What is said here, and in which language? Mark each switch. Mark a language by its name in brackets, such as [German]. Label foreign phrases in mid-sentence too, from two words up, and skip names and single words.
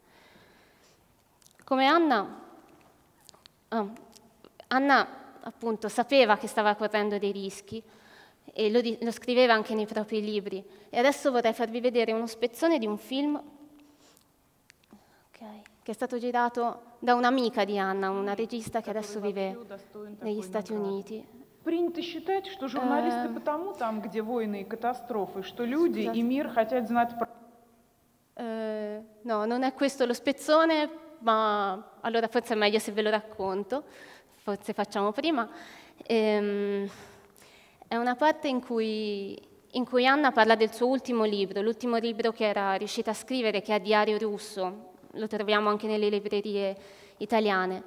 [Italian] Come Anna appunto sapeva che stava correndo dei rischi e lo scriveva anche nei propri libri. E adesso vorrei farvi vedere uno spezzone di un film che è stato girato da un'amica di Anna, una regista che adesso vive negli Stati Uniti. [Russian] Принято считать, что журналисты потому там, где войны и катастрофы, что люди и мир хотят знать про... [Italian] No, non è questo lo spezzone, ma allora forse è meglio se ve lo racconto, forse facciamo prima. È una parte in cui Anna parla del suo ultimo libro, l'ultimo libro che era riuscita a scrivere, che è Diario russo, lo troviamo anche nelle librerie italiane.